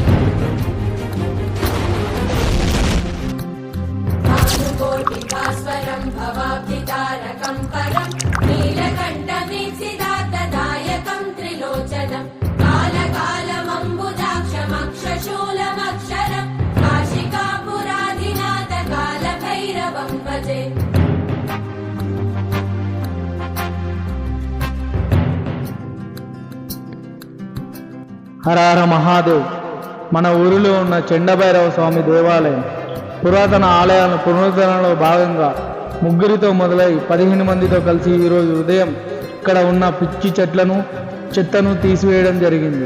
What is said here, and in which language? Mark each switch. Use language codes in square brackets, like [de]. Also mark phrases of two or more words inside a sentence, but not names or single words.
[sa] भानुकोटिभास्वरं भवाब्धितारकं परं नीलकण्ठवीक्षितार्थदायकं त्रिलोचनं कालकालमम्बुजाक्षमक्षशूलमक्षरं काशिकापुराधिनाथ कालभैरवं भजे [te] హర హర మహాదేవ్. మన ఊరిలో ఉన్న చెండభైరవ స్వామి దేవాలయం పురాతన ఆలయాల పునరుద్ధరణలో భాగంగా ముగ్గురితో మొదలై 15 మందితో కలిసి ఈరోజు ఉదయం ఇక్కడ ఉన్న పిచ్చి చెత్తను తీసివేయడం జరిగింది.